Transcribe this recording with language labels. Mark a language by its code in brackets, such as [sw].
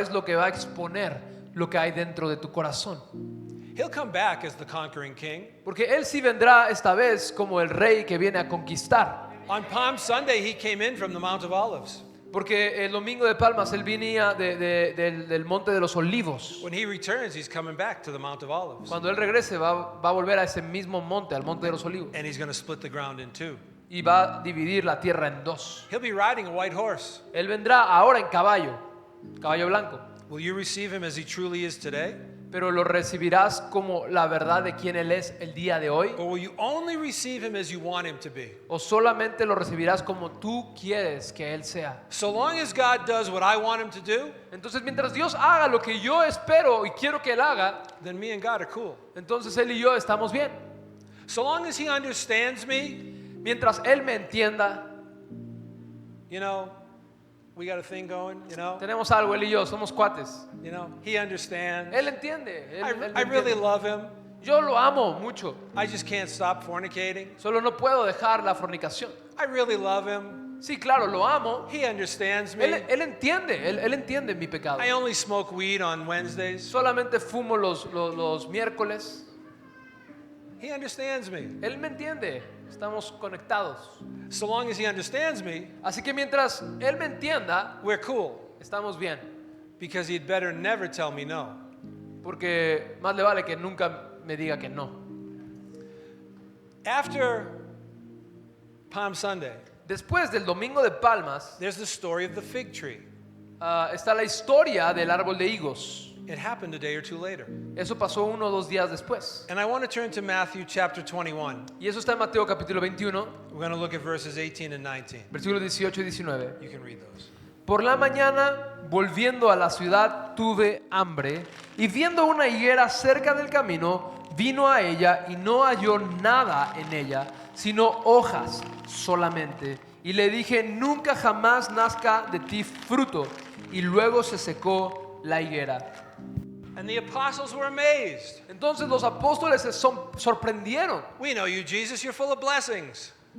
[es] es lo que va a exponer lo que hay dentro de tu corazón. [en] He'll come back as the conquering king. [es] Porque Él sí vendrá esta vez como el rey que viene a conquistar. [en] On Palm Sunday, he came in from the Mount of Olives. [es] Porque el domingo de Palmas Él venía del Monte de los Olivos. [en] When he returns, he's coming back to the Mount of Olives. [es] Cuando Él regrese va a volver a ese mismo monte, al Monte de los Olivos. [en] And he's going to split the ground in two. [es] Y va a dividir la tierra en dos. [en] He'll be riding a white horse. [es] Él vendrá ahora en caballo blanco. [en] Will you receive him as he truly is today? [es] Pero lo recibirás como la verdad de quién Él es el día de hoy. [en] Or will you only receive him as you want him to be? [es] O solamente lo recibirás como tú quieres que Él sea. [en] So long as God does what I want him to do, [es] Entonces mientras Dios haga lo que yo espero y quiero que Él haga, [en] then me and God are cool. [es] entonces Él y yo estamos bien. [en] So long as he understands me, [es] Mientras Él me entienda, [en] you know, we got a thing going, you know, [es] tenemos algo, Él y yo, somos cuates. [en] he understands. [es] Él entiende. Él me [en] I really [es] entiende. [en] love him. [es] Yo lo amo mucho. [en] I just can't stop fornicating. [es] Solo no puedo dejar la fornicación. [en] I really love him. [es] Sí, claro, lo amo. [en] He understands me. [es] Él entiende, él entiende mi pecado. [en] I only smoke weed on Wednesdays. [es] Solamente fumo los miércoles. [en] He understands me. [es] Él me entiende. Estamos conectados. [en] So long as he understands me, [es] Así que mientras Él me entienda, [en] we're cool. [es] estamos bien. [en] Because he'd better never tell me no. [es] Porque más le vale que nunca me diga que no. [en] After Palm Sunday, [es] Después del Domingo de Palmas, [en] there's the story of the fig tree. [es] está la historia del árbol de higos. [en] It happened a day or two later. [es] Eso pasó 1 o 2 días después. [en] And I want to turn to Matthew chapter 21. [es] Y eso está en Mateo capítulo 21, [en] We're going to look at verses 18 and 19. [es] versículos 18 y 19. [en] You can read those. [es] Por la mañana, volviendo a la ciudad, tuve hambre, y viendo una higuera cerca del camino, vino a ella y no halló nada en ella, sino hojas solamente. Y le dije, nunca jamás nazca de ti fruto. Y luego se secó la higuera. [en] And the apostles were amazed. [es] Entonces los apóstoles se sorprendieron. [en] We know you, Jesus, you're full of blessings.